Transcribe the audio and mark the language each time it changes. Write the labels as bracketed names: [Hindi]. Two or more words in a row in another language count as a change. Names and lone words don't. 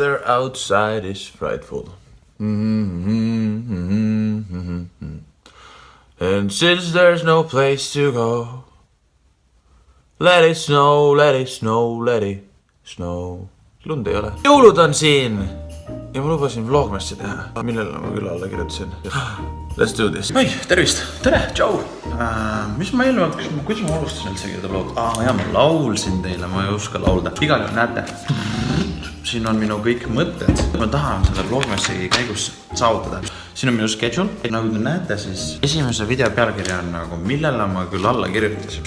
[English] outside is frightful. And since there's no place to go, let it snow, let it snow, let it snow. [Estonian] Lund ei ole. Jõulud on siin ja ma lubasin vlogmassi teha, millele ma küll alla kirjutasin. [English] Let's do this. [Estonian] Oi, tervist. Tere, tšau. Mis ma eelmalt, kuidas ma alustasin üldse seda vlog? Jaa, ma laulsin teile, ma ei oska laulda. Igal näete, siin on minu kõik mõtted. Ma tahan seda vlogmassi käigus saavutada. Siin on minu schedule. Nagu te näete, siis esimese video pealkirja on nagu, millele ma küll alla kirjutasin.